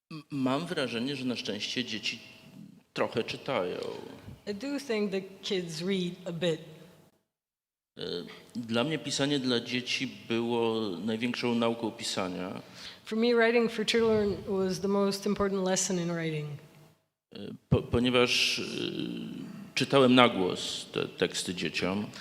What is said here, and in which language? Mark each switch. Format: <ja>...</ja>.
<pl>Mam wrażenie, że na szczęście dzieci trochę czytają.</pl> <en>I do think that kids read a bit.</en> <pl>Dla mnie pisanie dla dzieci było największą nauką pisania,</pl> <en>For me, writing for children was the most important lesson in writing.</en> <pl>Ponieważ czytałem na głos te teksty dzieciom.</pl>